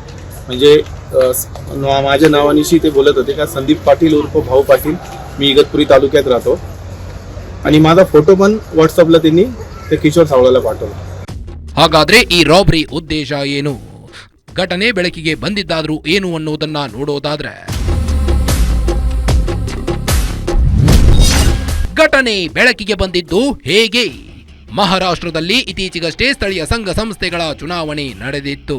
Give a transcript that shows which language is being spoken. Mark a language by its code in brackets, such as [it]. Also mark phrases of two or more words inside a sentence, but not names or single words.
[mr] म्हणजे माझ्या नावानिशी ते बोलत होते का संदीप पाटील उर्फ भाऊ पाटील, मी इगतपुरी तालुक्यात राहतो, आणि माझा फोटो पण व्हॉट्सअपला त्यांनी ते किशोर सावळाला पाठवला. [kn] ಹಾಗಾದ್ರೆ ಈ ರಾಬರಿ ಉದ್ದೇಶ ಏನು? ಘಟನೆ ಬೆಳಕಿಗೆ ಬಂದಿದ್ದಾದ್ರೂ ಏನು ಅನ್ನೋದನ್ನ ನೋಡೋದಾದ್ರೆ, ಘಟನೆ ಬೆಳಕಿಗೆ ಬಂದಿದ್ದು ಹೇಗೆ? ಮಹಾರಾಷ್ಟ್ರದಲ್ಲಿ ಇತ್ತೀಚೆಗಷ್ಟೇ ಸ್ಥಳೀಯ ಸಂಘ ಸಂಸ್ಥೆಗಳ ಚುನಾವಣೆ ನಡೆದಿತ್ತು.